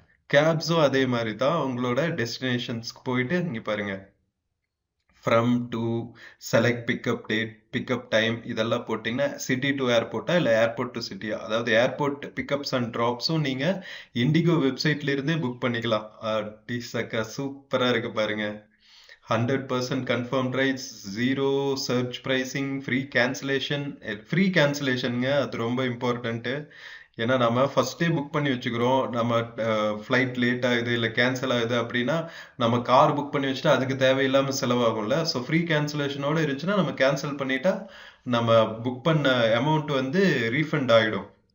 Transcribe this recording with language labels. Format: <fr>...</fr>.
<ta>கேப்ஸும் அதே மாதிரி தான், உங்களோட டெஸ்டினேஷன்ஸ்க்கு போயிட்டு இங்க பாருங்க, from to select pickup date pickup time இதெல்லாம் போட்டிங்கன்னா சிட்டி டு ஏர்போர்ட்டா இல்லை ஏர்போர்ட் டு சிட்டியா, அதாவது</ta> <en>airport pickups and ட்ராப்ஸும்</en> <ta>நீங்கள் இண்டிகோ வெப்சைட்ல இருந்தே புக் பண்ணிக்கலாம். சக்கா சூப்பராக இருக்கு பாருங்க.</ta> <en>100% confirmed rights, zero search pricing, free cancellation.</en> <ta>Free கேன்சலேஷனுங்க, அது ரொம்ப இம்பார்ட்டன்ட்டு. ஏன்னா நம்ம ஃபர்ஸ்டே புக் பண்ணி வச்சுக்கிறோம், நம்ம ஃப்ளைட் லேட் ஆகுது இல்லை கேன்சல் ஆகுது அப்படின்னா நம்ம கார் புக் பண்ணி வச்சுட்டா அதுக்கு தேவையில்லாமல் செலவாகும்ல. ஸோ ஃப்ரீ கேன்சலேஷனோட இருந்துச்சுன்னா நம்ம கேன்சல் பண்ணிட்டா நம்ம புக் பண்ண அமௌண்ட் வந்து ரீஃபண்ட் ஆகிடும்.</ta>